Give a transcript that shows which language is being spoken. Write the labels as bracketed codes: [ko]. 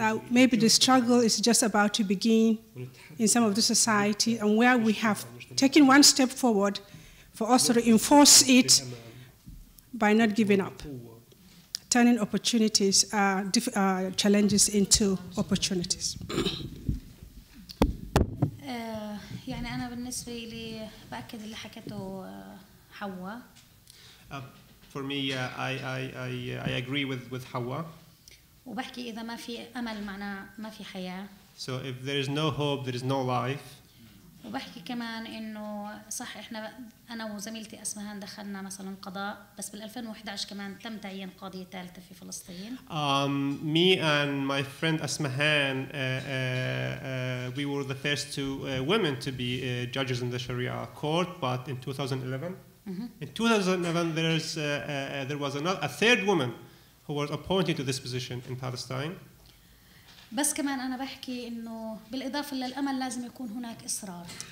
[en] Maybe the struggle is just about to begin in some of the society, and where we have taken one step forward for us to reinforce it by not giving up, turning opportunities, challenges into opportunities. [ar] يعني أنا بالنسبة لي بأكد اللي حكته حواء. [en] For me, I agree with Hawa. [ar] وبحكي إذا ما في أمل معناه ما في حياة. [en] So if there is no hope, there is no life. [ar] وبحكي كمان إنه صح إحنا أنا وزميلتي أسمهان دخلنا مثلاً قضاء بس بال2011 كمان تم تعيين قاضية ثالثة في فلسطين. [en] Me and my friend Asmahan, we were the first two women to be judges in the Sharia court, but in 2011, in 2011 there was a third woman who was appointed to this position in Palestine. [ar] بس كمان أنا بحكي إنه بالإضافة للأمل لازم يكون هناك إصرار.